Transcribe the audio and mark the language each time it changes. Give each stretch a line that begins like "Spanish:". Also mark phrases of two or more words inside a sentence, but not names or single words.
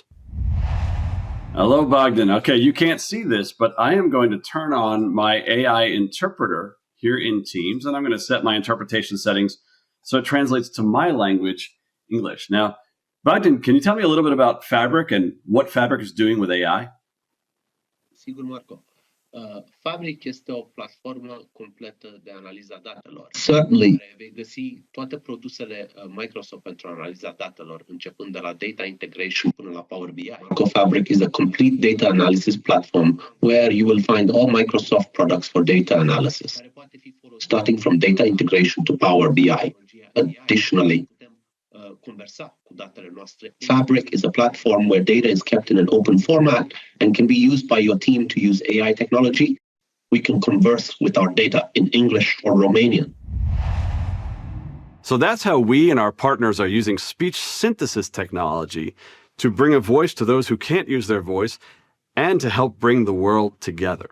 English: Hello, Bogdan. Okay, you can't see this, but I am going to turn on my AI interpreter here in Teams, and I'm going to set my interpretation settings so it translates to my language, English. Now, Bogdan, can you tell me a little bit about Fabric and what Fabric is doing with AI?
Romanian: Sigur, Marco. Fabric este o platformă completă de analiza datelor.
English: Certainly.
Romanian: Vei găsi toate produsele Microsoft pentru analiza datelor, începând de la
English: data integration
Romanian: până la Power BI.
English: Fabric is a complete data analysis platform where you will find all Microsoft products for data analysis, starting from data integration to Power BI. Additionally,
Romanian: conversa cu datele noastre.
English: Fabric is a platform where data is kept in an open format and can be used by your team to use AI technology. We can converse with our data in English or Romanian. So that's how we and our partners are using speech synthesis technology to bring a voice to those who can't use their voice and to help bring the world together.